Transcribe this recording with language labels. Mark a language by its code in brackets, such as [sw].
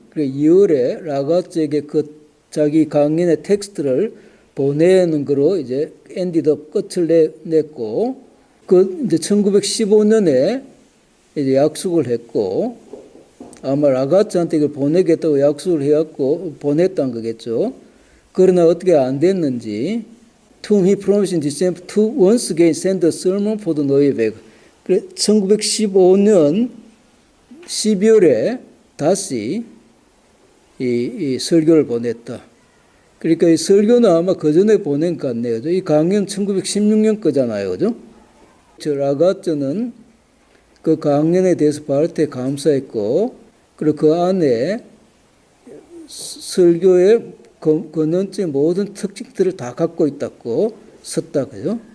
[ko] 그래서 2월에 라가츠에게 그 자기 강연의 텍스트를 보내는 거로 이제 엔디드 끝을 냈고, 그 이제 1915년에 이제 약속을 했고, 아마 라가츠한테 이걸 보내겠다고 약속을 해갖고 보냈다는 거겠죠. 그러나 어떻게 안 됐는지, [en] to whom he promised in December to once again send a sermon for the Neuberg. [ko] 그래 1915년 12월에 다시 이 설교를 보냈다. 그러니까 이 설교는 아마 그 전에 보낸 것 같네요. 이 강연 1916년 거잖아요. 그죠? 저 라가츠는 그 강연에 대해서 바르트에 감사했고, 그리고 그 안에 설교의 근원적인 모든 특징들을 다 갖고 있다고 썼다. 그죠?